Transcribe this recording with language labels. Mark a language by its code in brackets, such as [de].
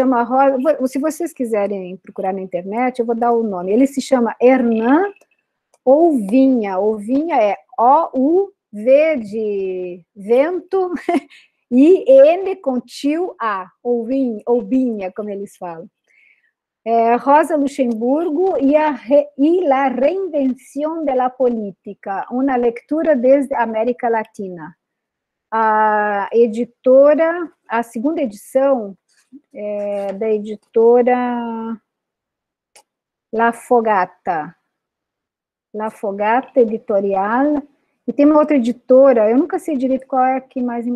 [pt] Chama Rosa, se vocês quiserem procurar na internet, eu vou dar o nome. Ele se chama Hernan Ouvinha. Ouvinha é O-U-V de vento e N com tio A. Ouvinha, como eles falam. [es] Rosa Luxemburgo y la reinvención de la política, una lectura desde América Latina. [pt] A editora, a segunda edição da editora La Fogata Editorial, e tem uma outra editora, eu nunca sei direito qual é a que mais...